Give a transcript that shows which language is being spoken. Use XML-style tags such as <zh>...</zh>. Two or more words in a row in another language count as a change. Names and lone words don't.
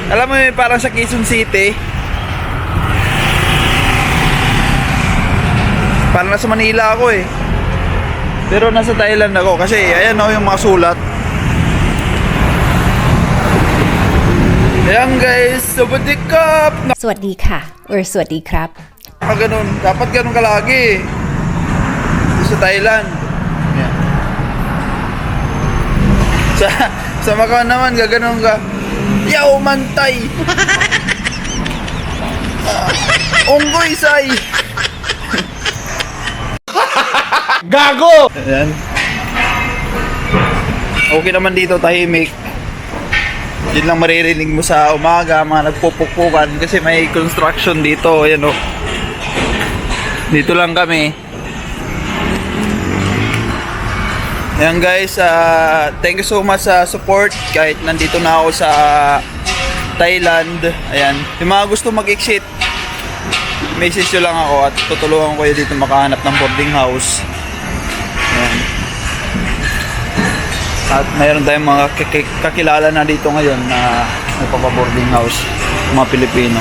<tl>Alam mo eh, parang sa Quezon City. Parang nasa Manila ako eh. Pero nasa Thailand ako kasi ayan oh, yung mga sulat. Ayan guys,</tl> <th>สวัสดีค่ะ. สวัสดีค่ะ or สวัสดีครับ</th> <tl>Ganun, dapat ganun ka lagi sa Thailand. Ayan. Sa Macau naman gaganon ka. Yaw mantay. Onggoy say. Gago! Ayan. Okay naman dito, tahimik. Yun lang maririnig mo sa umaga, mga nagpupukpukan kasi may construction dito. Ayan o. Dito lang kami. Ayan guys,</tl> <en>thank you so much</en> <tl>sa support kahit nandito na ako sa Thailand. Ayan. Yung mga gusto mag-exit, message nyo lang ako at tutulungan ko kayo dito makahanap ng boarding house. Ayan. At mayroon tayong mga kakilala na dito ngayon na nagpapa-boarding house, mga Pilipino.</tl>